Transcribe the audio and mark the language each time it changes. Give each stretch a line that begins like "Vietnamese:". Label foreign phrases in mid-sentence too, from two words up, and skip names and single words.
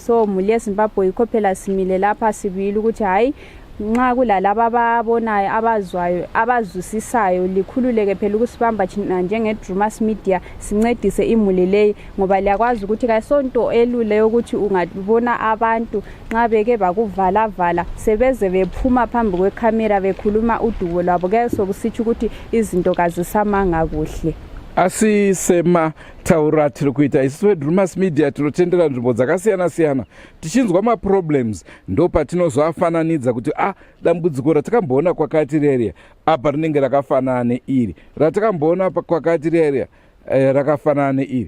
North Ndebele: So muli eZimbabwe yikho phela simile lapha sibili ukuthi hayi nxa kulalaba ababonayo abazwayo abazwisisayo likhululeke phela ukusibamba thina njenge Drewmas media sincedise imuli leyi, ngoba liyakwazi ukuthi kayisonto elule ukuthi ungabona abantu nxa beke bakuvala sebeze bephuma phambi kwecamera bekhuluma udubo lwabo, ke sokusithi ukuthi izinto kazisamanga kuhle.
Shona: Asisema taura tiri kuita isusu Drewmas media tinotendera nzvimbo dzakasiyana-siyana tichinzwa maproblems, ndo patinozoafananidza kuti dambudziko ratakamboona kwakati reriya apa rinenge rakafanana neiri, ratakamboona kwakati reriya rakafanana neiri.